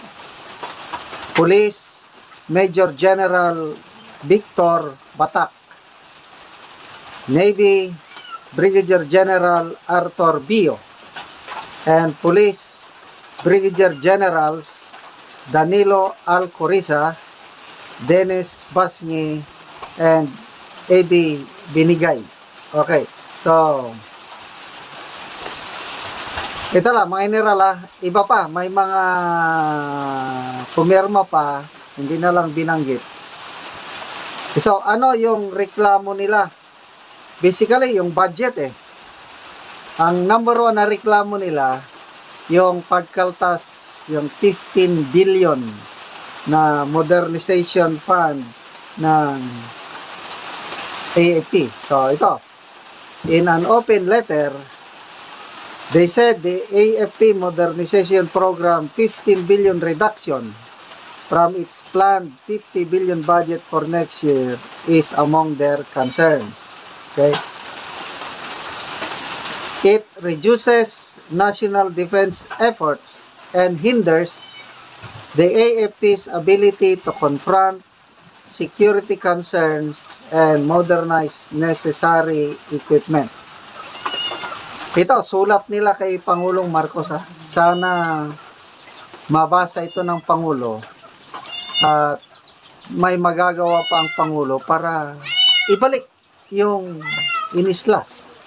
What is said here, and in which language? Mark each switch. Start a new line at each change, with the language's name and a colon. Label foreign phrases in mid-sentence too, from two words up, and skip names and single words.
English: Police Major General Victor Batak. Navy Brigadier General Arthur Bio. And Police Brigadier Generals Danilo Alcoriza, Dennis Basni, and Eddie Binigay.
Filipino: Okay, so ito lang, mga general iba pa, may mga pumirma pa, hindi na lang binanggit. So, ano yung reklamo nila? Basically, yung budget Ang number 1 na reklamo nila, yung pagkaltas, yung 15 billion na
English: modernization fund
Filipino: ng AFP. So, ito.
English: In an open letter, they said the AFP modernization program 15 billion reduction from its planned 50 billion budget for next year is among their concerns. Okay? It reduces national defense efforts and hinders the AFP's ability to confront security concerns and modernize necessary equipments.
Filipino: Ito, sulat nila kay Pangulong Marcos. Sana mabasa ito ng Pangulo at may magagawa pa ang Pangulo para ibalik yung inislas.